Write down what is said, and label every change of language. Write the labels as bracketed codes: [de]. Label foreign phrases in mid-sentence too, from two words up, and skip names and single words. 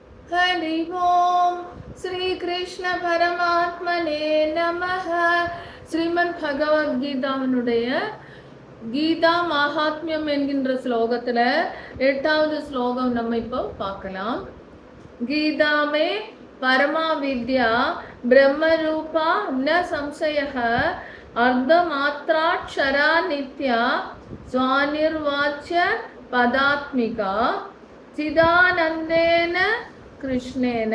[sa] हरि ओम श्री कृष्ण परमात्मने नमः. [ta] ஸ்ரீமத் பகவத்கீதாவினுடைய கீதா மகாத்மியம் என்கின்ற ஸ்லோகத்துல 8வது ஸ்லோகம் நம்ம இப்போ பார்க்கலாம். [sa] गीता में परमा विद्या ब्रह्म रूपा न संशयः अर्धमात्राक्षरा नित्या स्वानिर्वाच्य पदात्मिका चिदानन्देन कृष्णेन